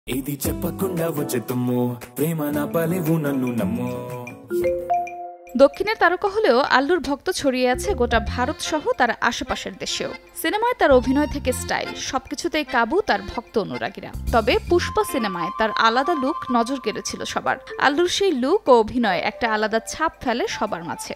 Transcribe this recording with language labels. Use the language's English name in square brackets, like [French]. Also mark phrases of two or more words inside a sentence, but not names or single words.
[Telugu] ఇది చెప్పకుండా వచ్చే తుమ్ము ప్రేమ నా పలేవు నన్ను నమ్ము। [Bangla] দক্ষিণের তারকা হলেও আল্লুর ভক্ত ছড়িয়ে আছে গোটা ভারত সহ তার আশেপাশের দেশেও। সিনেমায় তার অভিনয় থেকে স্টাইল সবকিছুতেই কাবু তার ভক্ত অনুরাগীরা। তবে পুষ্পা সিনেমায় তার আলাদা লুক নজর কেড়েছিল সবার। আল্লুর সেই লুক ও অভিনয় একটা আলাদা ছাপ ফেলে সবার মাঝে।